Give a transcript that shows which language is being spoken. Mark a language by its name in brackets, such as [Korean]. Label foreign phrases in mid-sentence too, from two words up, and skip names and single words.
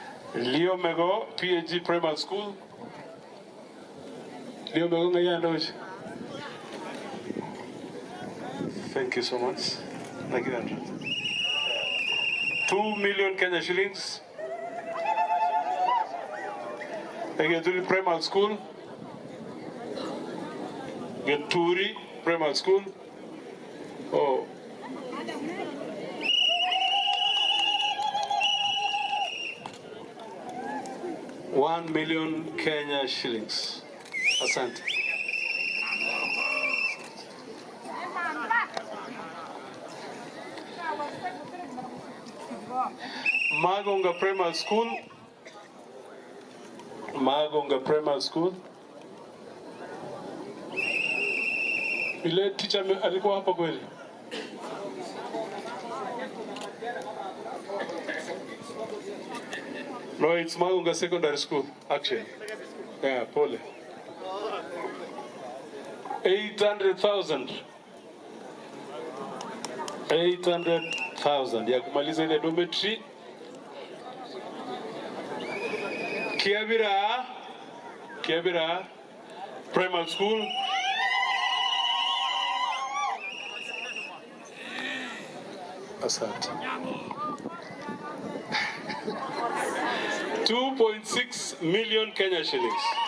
[English] Leo Mego, PhD Primary School. Leo Mego Ngayandoji. Thank you so much. Thank you, Andrew. 2 million Kenya shillings. Geturi Primary School. Geturi Primary School. Oh. $1 million Kenya shillings. [Swahili] Asante. [English] Magonga Primary School. Magonga Primary School. [Swahili] Ile teacher alikuwa hapa kweli? [English] No, it's Magonga Secondary School, actually. Yeah, [Swahili] pole. 800,000. 800,000 ya kumaliza ile dormitory. [English] Kiabira Primary School. [Swahili] Asante. [English] 2.6 million Kenya shillings.